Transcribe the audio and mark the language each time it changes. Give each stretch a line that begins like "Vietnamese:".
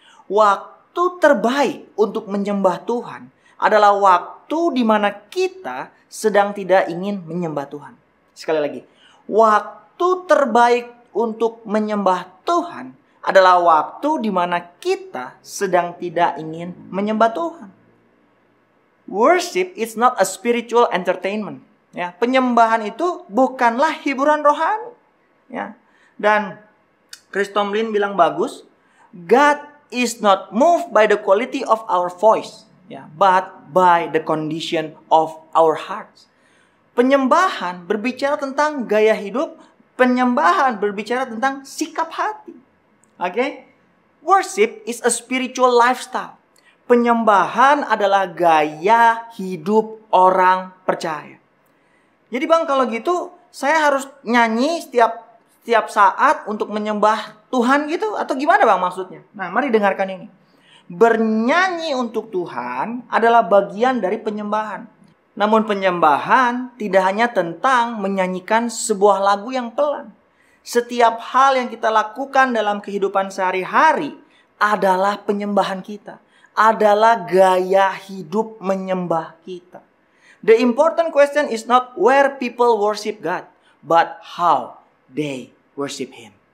Indonesian: Waktu terbaik untuk menyembah Tuhan adalah waktu di mana kita sedang tidak ingin menyembah Tuhan. Sekali lagi, waktu terbaik untuk menyembah Tuhan adalah waktu di mana kita sedang tidak ingin menyembah Tuhan.
English: Worship is not a spiritual entertainment.
Indonesian: Ya, penyembahan itu bukanlah hiburan rohani. Ya, dan Chris Tomlin bilang bagus,
English: God is not moved by the quality of our voice. Ya, but by the condition of our hearts.
Indonesian: Penyembahan berbicara tentang gaya hidup. Penyembahan berbicara tentang sikap hati. Oke?
English: Worship is a spiritual lifestyle.
Indonesian: Penyembahan adalah gaya hidup orang percaya. Jadi bang, kalau gitu saya harus nyanyi setiap saat untuk menyembah Tuhan gitu? Atau gimana bang maksudnya? Nah, mari dengarkan ini. Bernyanyi untuk Tuhan adalah bagian dari penyembahan. Namun penyembahan tidak hanya tentang menyanyikan sebuah lagu yang pelan. Setiap hal yang kita lakukan dalam kehidupan sehari-hari adalah penyembahan kita. adalah gaya hidup menyembah kita.
English: The important question is not where people worship God, but how they worship Him.